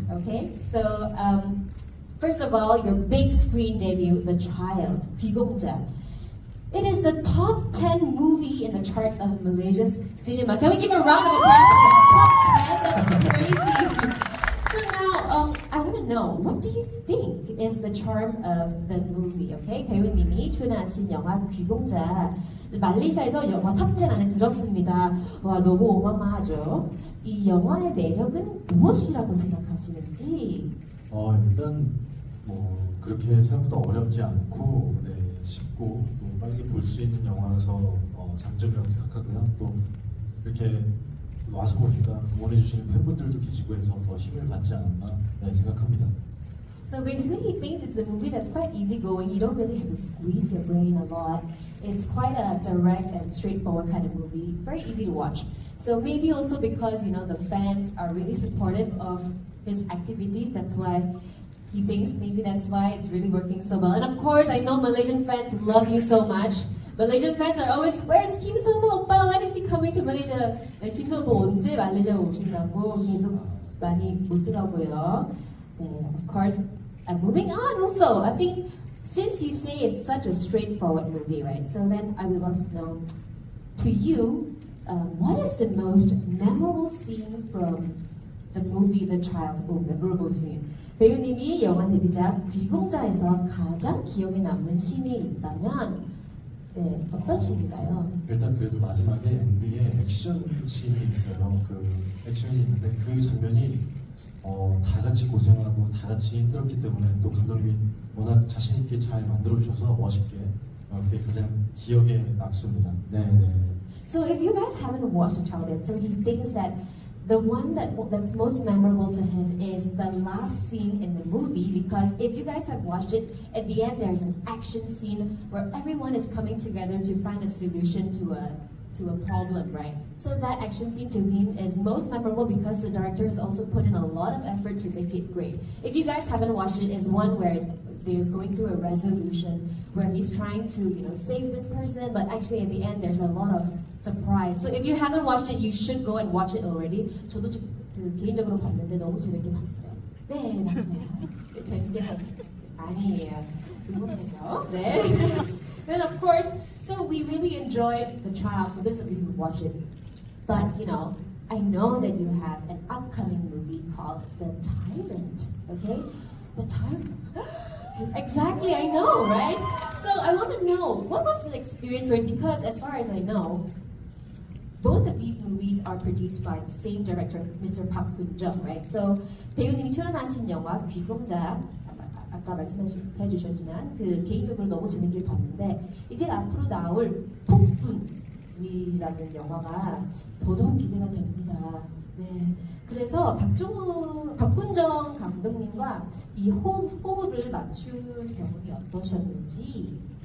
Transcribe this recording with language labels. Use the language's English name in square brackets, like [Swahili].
[English] Okay, so first of all, your big screen debut, The Child, 귀공자. It is the top 10 movie in the charts of Malaysia's cinema. Can we give a round of applause for that? Top 10? That's crazy. So now, I want to know, what do you think is the charm of the movie? [Korean] Okay, 배우님이 출연하신 영화 귀공자, 말레이시아에서 영화 탑 10 안에 들었습니다. 와, 너무 어마어마하죠. 이 영화의 매력은 무엇이라고 생각하시는지? 일단 그렇게 생각보다 어렵지 않고 쉽고 또 빨리 볼 수 있는 영화라서 장점이라고 생각하고요. 또 이렇게 와서 보니까 응원해주시는 팬분들도 계시고 해서 더 힘을 받지 않았나 생각합니다. [English] So basically, he thinks it's a movie that's quite easygoing. You don't really have to squeeze your brain a lot. It's quite a direct and straightforward kind of movie. Very easy to watch. So maybe also because the fans are really supportive of his activities. That's why he thinks maybe that's why it's really working so well. And of course, I know Malaysian fans love you so much. Malaysian fans are always, where's Kim Seonho 오빠? When is he coming to Malaysia? [Korean] 네, 김 Seonho 언제 말레이시아 오신다고 계속 많이 묻더라고요. [English] 네, of course, moving on also, I think since you say it's such a straightforward movie, right? So then I would want to know, to you, what is the most memorable scene from the movie The Child? Oh, memorable scene. [Korean] 배우님이 영화 데뷔작 귀공자에서 가장 기억에 남는 씬이 있다면 네, 어떤 씬인가요? 일단 그래도 마지막에 엔딩에 액션 씬이 있어요. 그 액션이 있는데 그 장면이 다 같이 고생하고 다 같이 힘들었기 때문에 또 감독님이 워낙 자신 있게 잘 만들어 주셔서 멋있게 그게 가장 기억에 남습니다. 네. [English] So if you guys haven't watched The Child yet, so he thinks that the one that's most memorable to him is the last scene in the movie, because if you guys have watched it, at the end there's an action scene where everyone is coming together to find a solution to a problem, right? So that action scene to him is most memorable because the director has also put in a lot of effort to make it great. If you guys haven't watched it, it's one where they're going through a resolution where he's trying to, save this person, but actually at the end there's a lot of surprise. So if you haven't watched it, you should go and watch it already. [Korean] 저도 개인적으로 봤는데 너무 재밌게 봤어요. 네, 맞아요. 재밌게 아니에요. 그거죠. 네. [English] Then of course, so we really enjoyed The Child. For those of you who watched it, but I know that you have an upcoming movie called The Tyrant. Okay, The Tyrant. Exactly, I know, right? So I want to know, what was the experience for it? Because as far as I know, both of these movies are produced by the same director, Mr. Park Kun-jung, right? [Korean] So 배우님이 출연하신 영화 귀공자, 아까 말씀해 주셨지만 개인적으로 너무 재밌게 봤는데 이제 앞으로 나올 폭군이라는 영화가 더더욱 기대가 됩니다. 네, 그래서 박군정 감독님과 이 호흡을 맞춘 경험이 어떠셨는지.